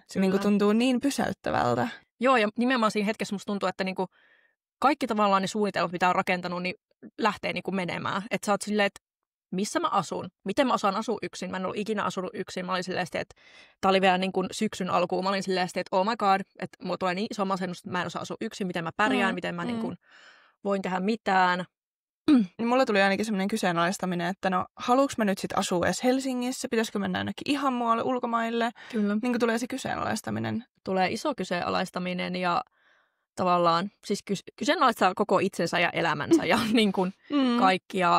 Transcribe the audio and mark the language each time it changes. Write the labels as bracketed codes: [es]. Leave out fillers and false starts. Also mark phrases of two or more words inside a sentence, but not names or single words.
[fi] Se niinku tuntuu niin pysäyttävältä. Joo, ja nimenomaan siinä hetkessä musta tuntuu, että niinku kaikki tavallaan ne suunnitelmat, mitä on rakentanut, niin lähtee niinku menemään. Että sä oot silleen, että missä mä asun? Miten mä osaan asua yksin? Mä en ollut ikinä asunut yksin. Mä olin silleen, että tää oli vielä niin kuin syksyn alkuun. Mä olin silleen, että [en] oh my god, [fi] että mulla tulee niin iso masennus, että mä en osaa asua yksin. Miten mä pärjään, miten mä niin kuin voin tehdä mitään. Niin mulla tuli ainakin semmoinen kyseenalaistaminen, että no haluuks mä nyt sit asua edes Helsingissä? Pitäisikö mennä jonnekin ihan muualle ulkomaille? Kyllä. Niin kuin tulee se kyseenalaistaminen. Tulee iso kyseenalaistaminen ja tavallaan siis kyseenalaistaa koko itsensä ja elämänsä ja niin kuin kaikkia.